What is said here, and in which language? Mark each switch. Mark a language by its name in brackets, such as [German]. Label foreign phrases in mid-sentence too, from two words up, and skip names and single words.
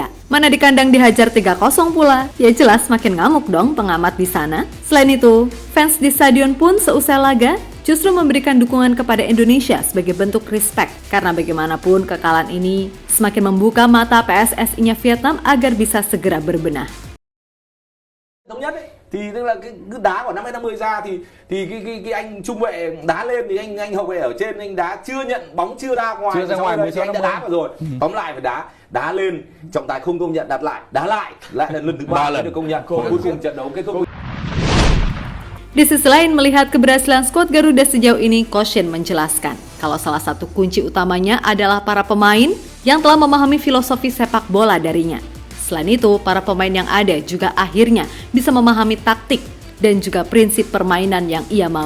[Indonesian] Mana di kandang dihajar 3-0 pula, ya jelas makin ngamuk dong pengamat di sana. Selain itu, fans di stadion pun seusai laga justru memberikan dukungan kepada Indonesia sebagai bentuk respect. Karena bagaimanapun kekalahan ini semakin membuka mata PSSI-nya Vietnam agar bisa segera berbenah. [Vietnamese] Thống nhất ấy, thì tức là cái đá của 50-50 ra thì cái anh trung vệ đá lên thì anh hậu vệ ở trên anh đá chưa nhận bóng chưa ra ngoài mới anh đã đá vào rồi. Tóm lại phải đá lên, trọng tài không công nhận đặt lại, đá lại là lần thứ 3 mới được công nhận. Cuối cùng trận đấu kết thúc. [Indonesian] Di sisi lain, melihat keberhasilan skuad Garuda sejauh ini, Coach Shin menjelaskan kalau salah satu kunci utamanya adalah para pemain yang telah memahami filosofi sepak bola darinya. Selain itu, para pemain yang ada juga akhirnya bisa memahami taktik dan juga prinsip permainan yang ia mau.